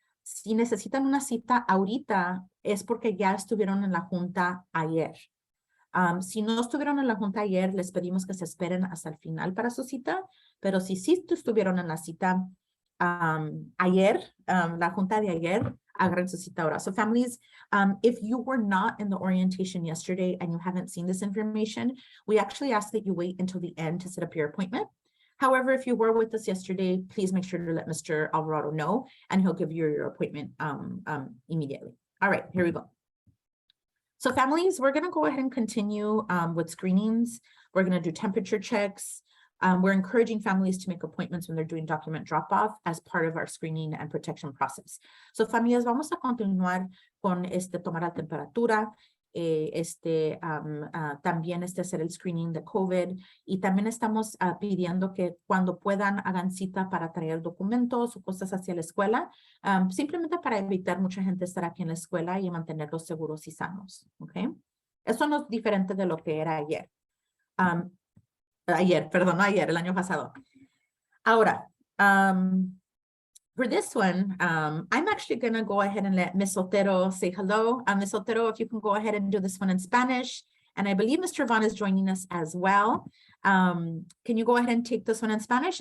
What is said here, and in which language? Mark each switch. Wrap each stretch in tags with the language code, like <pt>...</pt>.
<es>Si necesitan una cita ahorita, es porque ya estuvieron en la junta ayer. Si no estuvieron en la junta ayer, les pedimos que se esperen hasta el final para su cita. Pero si sí estuvieron en la cita ayer, la junta de ayer, agarren su cita ahora.</es> <en>So families, if you were not in the orientation yesterday and you haven't seen this information, we actually ask that you wait until the end to set up your appointment. However, if you were with us yesterday, please make sure to let Mr. Alvarado know, and he'll give you your appointment immediately. All right, here we go. So families, we're gonna go ahead and continue with screenings. We're gonna do temperature checks. We're encouraging families to make appointments when they're doing document drop-off as part of our screening and protection process.</en> <es>So familias, vamos a continuar con tomar la temperatura, también hacer el screening de COVID, y también estamos pidiendo que cuando puedan hagan cita para traer documentos o cosas hacia la escuela, simplemente para evitar mucha gente estar aquí en la escuela y mantenerlos seguros y sanos, ¿ok? Eso no es diferente de lo que era ayer. Ayer, el año pasado.</es> <en>Ahora, for this one, I'm actually going to go ahead and let Ms. Otero say hello. Ms. Otero, if you can go ahead and do this one in Spanish. And I believe Mr. Vaughan is joining us as well. Can you go ahead and take this one in Spanish?</en>